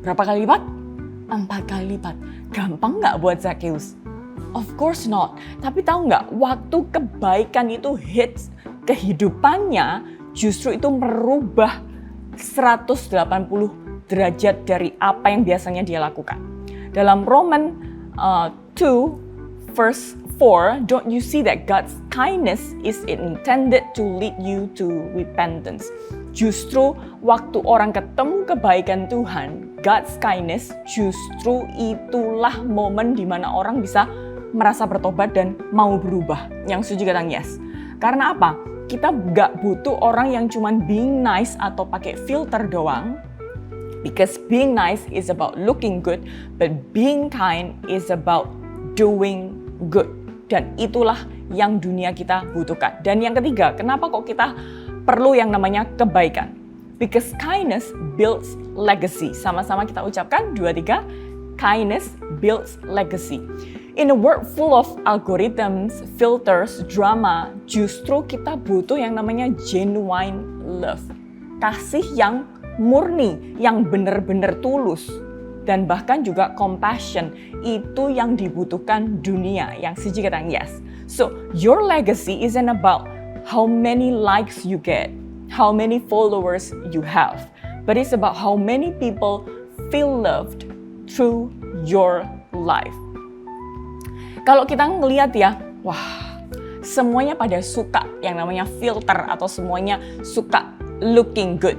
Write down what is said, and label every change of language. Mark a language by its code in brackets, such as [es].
[id] Berapa kali lipat? 4 kali lipat. Gampang nggak buat Zakheus? [en] Of course not. [id] Tapi tahu nggak, waktu kebaikan itu hits kehidupannya, justru itu merubah 180 derajat dari apa yang biasanya dia lakukan. [en] Dalam Roman 2 verse 4, don't you see that God's kindness is intended to lead you to repentance? [id] Justru waktu orang ketemu kebaikan Tuhan, [en] God's kindness, [id] justru itulah momen di mana orang bisa merasa bertobat dan mau berubah. Yang setuju kata yes. Karena apa? Kita gak butuh orang yang cuman [en] being nice [id] atau pakai filter doang. [en] Because being nice is about looking good, but being kind is about doing good. [id] Dan itulah yang dunia kita butuhkan. Dan yang ketiga, kenapa kok kita perlu yang namanya kebaikan? [en] Because kindness builds legacy. [id] Sama-sama kita ucapkan 2, 3. [en] Kindness builds legacy. In a world full of algorithms, filters, drama, [id] justru kita butuh yang namanya [en] genuine love. [id] Kasih yang murni, yang benar-benar tulus. Dan bahkan juga compassion, itu yang dibutuhkan dunia, yang setuju kata yes. [en] So, your legacy isn't about how many likes you get, how many followers you have, but it's about how many people feel loved through your life. [id] Kalau kita ngelihat ya, wah, semuanya pada suka yang namanya filter atau semuanya suka [en] looking good.